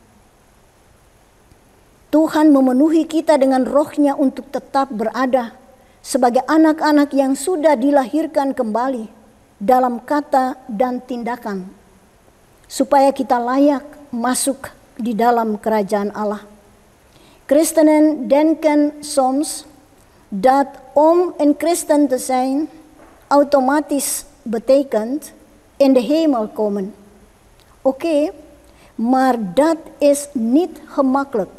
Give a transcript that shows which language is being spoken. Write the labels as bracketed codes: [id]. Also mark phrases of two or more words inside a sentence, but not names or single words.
[id] Tuhan memenuhi kita dengan Roh-Nya untuk tetap berada sebagai anak-anak yang sudah dilahirkan kembali dalam kata dan tindakan, supaya kita layak masuk di dalam kerajaan Allah. [nl] Christenen denken soms dat om een christen te zijn automatisch betekent in de hemel komen. Oké, maar dat is niet gemakkelijk.